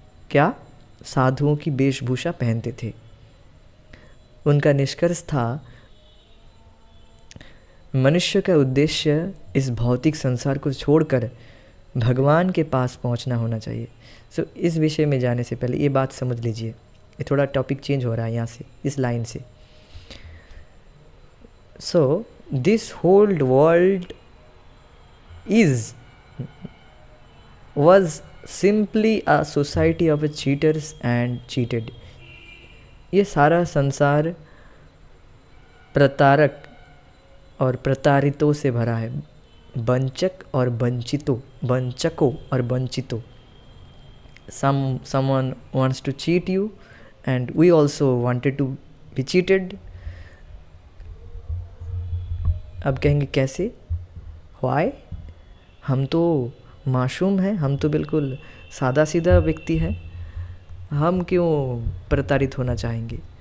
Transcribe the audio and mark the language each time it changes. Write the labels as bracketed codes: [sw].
[hi] क्या? साधुओं की वेशभूषा पहनते थे। उनका निष्कर्ष था, मनुष्य का उद्देश्य इस भौतिक संसार को छोड़कर भगवान के पास पहुंचना होना चाहिए। सो इस विषय में जाने से पहले ये बात समझ लीजिए, ये थोड़ा टॉपिक चेंज हो रहा है यहाँ से, इस लाइन से। [en] So this whole world was simply a society of cheaters and cheated। [hi] ये सारा संसार प्रतारक और प्रतारितों से भरा है, वंचक और वंचितों, वंचकों और वंचितों। [en] Someone wants to cheat you and we also wanted to be cheated। [hi] अब कहेंगे कैसे, why? हम तो मासूम हैं, हम तो बिल्कुल सादा सीधा व्यक्ति हैं, हम क्यों प्रताड़ित होना चाहेंगे?